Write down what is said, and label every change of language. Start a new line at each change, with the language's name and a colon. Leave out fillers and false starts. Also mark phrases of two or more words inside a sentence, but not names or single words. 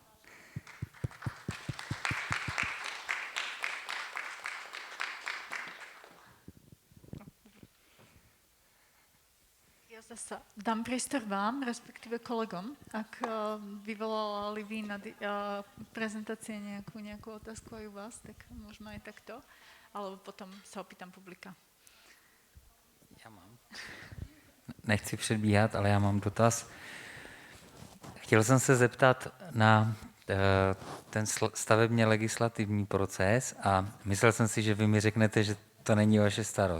Slovak: Ja zasa dám priestor vám, respektíve kolegom. Ak vyvolali vy na prezentácie nejakú otázku aj u vás, tak môžeme aj takto. Alebo potom sa opýtam publika.
Czech: Já mám. Nechci předbíhat, ale já mám dotaz. Chtěl jsem se zeptat na ten stavebně legislativní proces a myslel jsem si, že vy mi řeknete, že to není vaše starost.